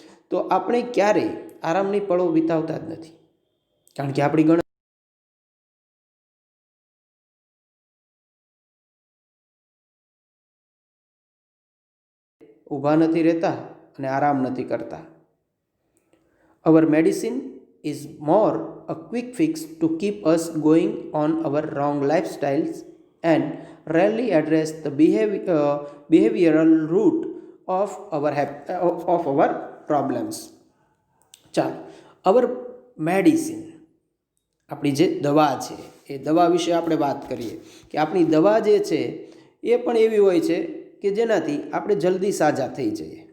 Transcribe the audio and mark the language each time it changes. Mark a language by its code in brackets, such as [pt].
[gu] તો આપણે ક્યારેય આરામની પળો વિતાવતા જ નથી, કારણ કે આપણી ગણતરી ઊભા નથી રહેતા અને આરામ નથી કરતા. [en] Our medicine is more a quick fix to keep us going on our wrong lifestyles and rarely address the behavioral root of our problems. [gu] ચાલો, અવર મેડિસિન, આપણી જે દવા છે એ દવા વિશે આપણે વાત કરીએ કે આપણી દવા જે છે એ પણ એવી હોય છે કે જેનાથી આપણે જલ્દી સાજા થઈ જઈએ.